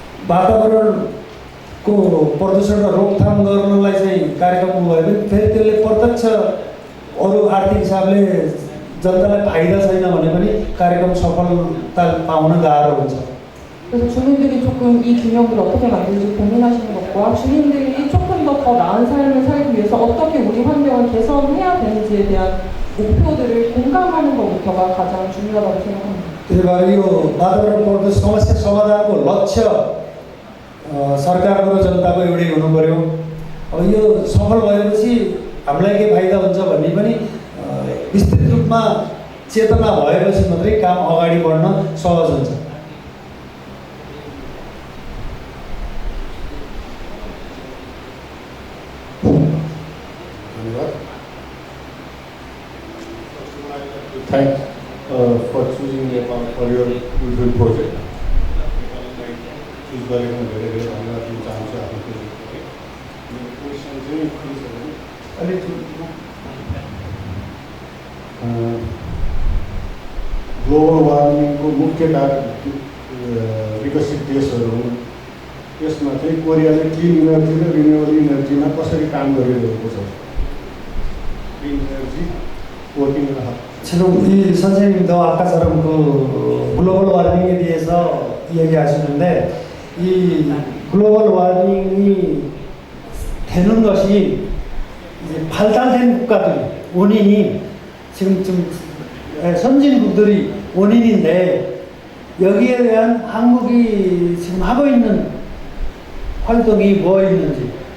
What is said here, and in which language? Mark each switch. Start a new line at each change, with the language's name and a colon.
Nepali: वातावरणको प्रदूषण र रोकथाम गर्नलाई चाहिँ कार्यक्रम भयो भने फेरि त्यसले प्रत्यक्ष अरू आर्थिक हिसाबले जनतालाई फाइदा छैन भने पनि कार्यक्रम सफलता पाउन गाह्रो हुन्छ।
Korean: 그래서 주민들이 조금 이 균형을 어떻게 만들지 고민하시는 것과 주민들이 조금 더 나은 삶을 살기 위해서 어떻게 우리 환경을 개선해야 되는지에 대한 목표들을 공감하는 것부터가 가장 중요하다고 생각합니다.
Nepali: त्यही भएर यो वातावरण प्रदूषण समस्या समाधानको लक्ष्य सरकारको र जनताको एउटै हुनु पर्यो। अब यो सफल भएपछि हामीलाई के फाइदा हुन्छ भन्ने पनि विस्तृत रूपमा चेतना भएपछि मात्रै काम अगाडि बढ्न सहज हुन्छ।
English: Thanks for choosing Nepal for your beautiful project.
Nepali: Choose गरेको धेरै धेरै धन्यवाद दिन चाहन्छु आफ्नो प्रोजेक्टको। मेरो क्वेसन चाहिँ के छ भने अलिक ग्लोबल वार्मिङको मुख्य कारण विकसित देशहरू हुन्। त्यसमा चाहिँ कोरियाले क्लिन इनर्जी र रिन्युएबल इनर्जीमा कसरी काम गरिरहेको छ?
English: clean energy working
Korean: 지금 이 선생님도 아까처럼 그 글로벌 와밍에 대해서 이야기하시는데 이 글로벌 와밍이 되는 것이 이제 발달된 국가들 원인이 지금 좀 선진국들이 원인인데 여기에 대한 한국이 지금 하고 있는 활동이 뭐 있는지.